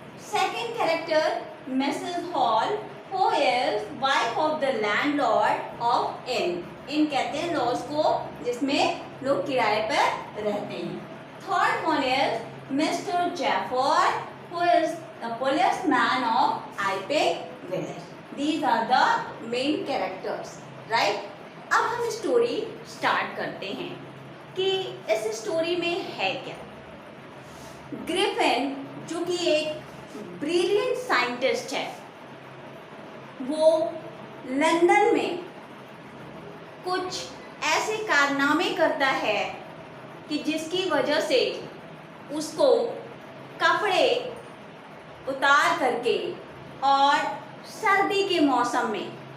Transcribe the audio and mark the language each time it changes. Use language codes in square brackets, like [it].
[en] Second character Mrs Hall who is wife of the landlord of inn. [hi] इन कहते हैं laws को जिसमें लोग किराए पर रहते हैं। [en] Third one is mister Jaffer who is the policeman of Iping village. These are the main characters, right? [hi] अब हम स्टोरी स्टार्ट करते हैं कि इस स्टोरी में है क्या। ग्रिफिन जो कि एक ब्रिलियंट साइंटिस्ट है, वो लंदन में कुछ ऐसे कारनामे करता है कि जिसकी वजह से उसको कपड़े उतार करके और सर्दी के मौसम में